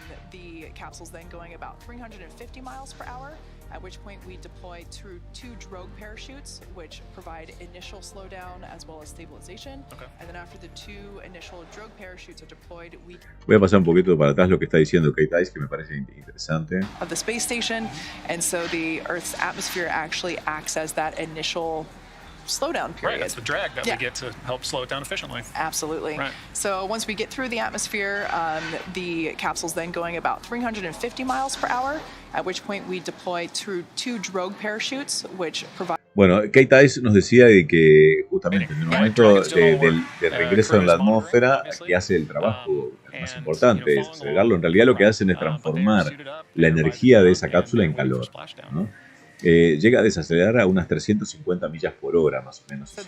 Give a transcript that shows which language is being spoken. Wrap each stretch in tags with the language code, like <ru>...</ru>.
<en>The capsule's then going about 350 miles per hour, at which point we deploy through 2 drogue parachutes, which provide initial slowdown as well as stabilization. Okay. And then after the 2 initial drogue parachutes are deployed, we</en> <es>voy a pasar un poquito para atrás lo que está diciendo Kate Ice, que me parece interesante.</es> <en>Of the space station, and so the Earth's atmosphere actually acts as that initial slowdown period. Right, that's the drag that we get to help slow it down efficiently. Absolutely. Right. So once we get through the atmosphere, the capsule's then going about 350 miles per hour, at which point we deploy through 2 drogue parachutes, which provide...</en> <es>Bueno, Kate Ice nos decía de que justamente en el momento del regreso en la atmósfera, que hace el trabajo más importante, es acelerarlo. En realidad lo que hacen es transformar la energía de esa cápsula en calor, ¿no? Llega a desacelerar a unas 350 millas por hora, más o menos.</es>